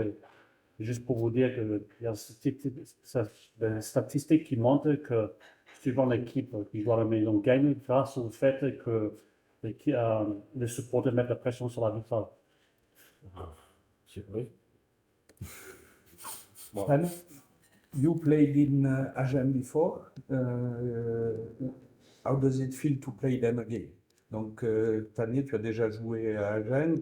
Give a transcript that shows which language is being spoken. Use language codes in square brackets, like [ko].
[fr] Et juste pour vous dire qu'il y a des statistiques qui montrent que suivant l'équipe qui joue à la maison gagne grâce au fait que les supporters mettent la pression sur la victoire. C'est vrai. [en] And you played in Agen before. How does it feel to play them again? [fr] Donc, Tania, tu as déjà joué à Agen.